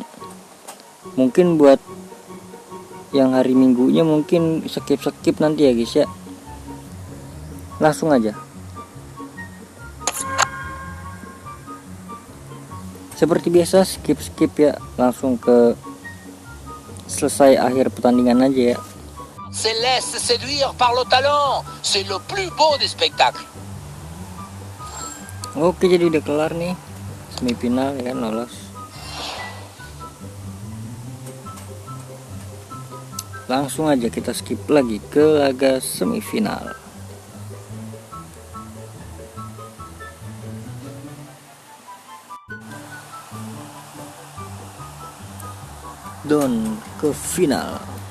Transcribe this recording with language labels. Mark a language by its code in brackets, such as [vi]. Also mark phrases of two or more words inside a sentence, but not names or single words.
[id] Mungkin buat yang hari minggunya mungkin skip nanti ya guys ya. Langsung aja. Seperti biasa skip ya, langsung ke selesai akhir pertandingan aja ya. [fr] Se laisse séduire par le talent, c'est le plus beau des spectacles. [id] Oke, jadi udah kelar nih semifinal ya kan, lolos. Langsung aja kita skip lagi ke laga semifinal. Don ke final.